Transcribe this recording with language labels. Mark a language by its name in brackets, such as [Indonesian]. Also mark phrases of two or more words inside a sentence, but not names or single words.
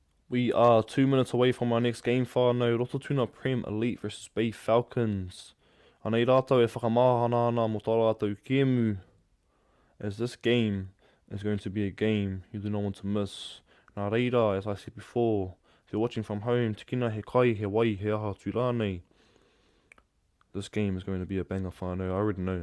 [English] We are 2 minutes away from our next game whānau, Roto Tuna Prem Elite versus Bay Falcons. [Māori] Anei rātou e whakamahana ana mo tā rātou kēmu, [English] as this game is going to be a game you do not want to miss. [Māori] Nā reira, [English] as I said before, if you're watching from home, [Māori] tikina he kai, he wai, he aha tū rānei. [English] This game is going to be a banger whānau, I already know.